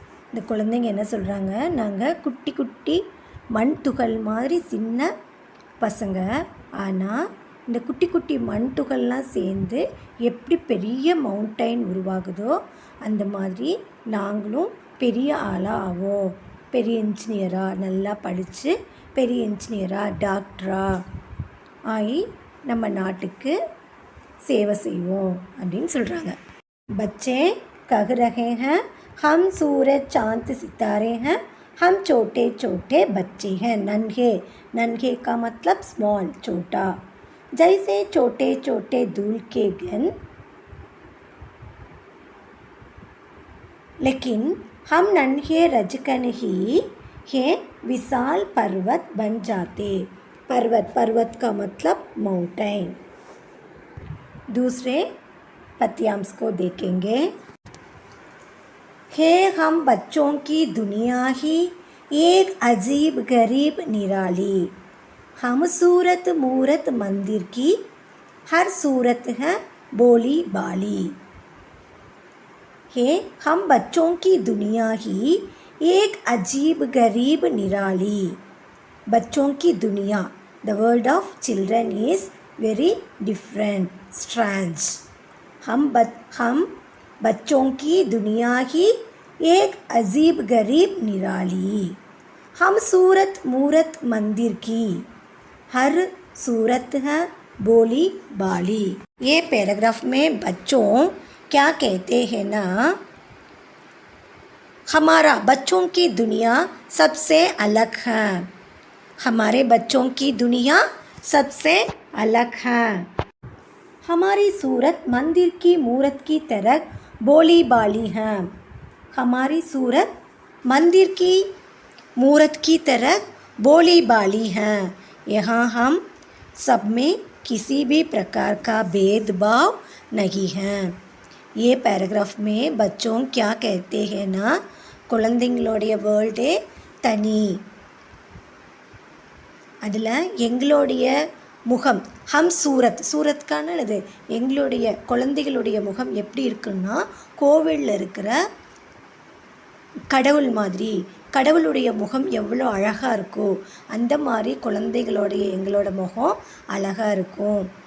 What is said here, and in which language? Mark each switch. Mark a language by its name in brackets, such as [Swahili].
[Tamil] இந்த குழந்தைங்க என்ன சொல்கிறாங்க, நாங்கள் குட்டி குட்டி மண் துகள் மாதிரி சின்ன பசங்க, ஆனால் இந்த குட்டி குட்டி மண் துகள்லாம் சேர்ந்து எப்படி பெரிய மவுண்டைன் உருவாகுதோ அந்த மாதிரி நாங்களும் பெரிய ஆளாக ஆவோம். பெரிய இன்ஜினியராக நல்லா படித்து பெரிய இன்ஜினியராக டாக்டராக ஆகி நம்ம நாட்டுக்கு சேவை செய்வோம் அப்படின்னு சொல்கிறாங்க. [Hindi] बच्चे कह रहे हैं, हम सूरज चांद सितारे हैं, हम छोटे छोटे बच्चे हैं। नन्हे, नन्हे का मतलब स्मॉल, छोटा, जैसे छोटे छोटे धूल के कण। लेकिन हम नन्हे रजकन ही ये विशाल पर्वत बन जाते। पर्वत का मतलब माउंटेन। दूसरे पद्यांश को देखेंगे। है हम बच्चों की दुनिया ही एक अजीब गरीब निराली, हम सूरत मूरत मंदिर की हर सूरत है बोली बाली। है हम बच्चों की दुनिया ही एक अजीब गरीब निराली। बच्चों की दुनिया, [English] the world of children is very different, strange. [Hindi] हम बच्चों की दुनिया ही एक अजीब गरीब निराली। हम सूरत मूरत मंदिर की, हर सूरत है बोली बाली। ये पैराग्राफ में बच्चों क्या कहते हैं ना, हमारा बच्चों की दुनिया सबसे अलग है, हमारे बच्चों की दुनिया सबसे अलग है। हमारी सूरत मंदिर की मूरत की तरह बोली बाली है, हमारी सूरत मंदिर की मूरत की तरह बोली बाली है। यहाँ हम सब में किसी भी प्रकार का भेदभाव नहीं है। ये पैराग्राफ में बच्चों क्या कहते हैं ना, [Tamil] குழந்தைங்களோடைய வேர்ல்டே தனி, அதில் எங்களுடைய முகம் [Hindi] ஹம் சூரத், [Tamil] சூரத்கானது எங்களுடைய குழந்தைகளுடைய முகம் எப்படி இருக்குன்னா, கோவிலில் இருக்கிற கடவுள் மாதிரி, கடவுளுடைய முகம் எவ்வளோ அழகாக இருக்கோ அந்த மாதிரி குழந்தைகளுடைய எங்களோட முகம் அழகாக இருக்கும்.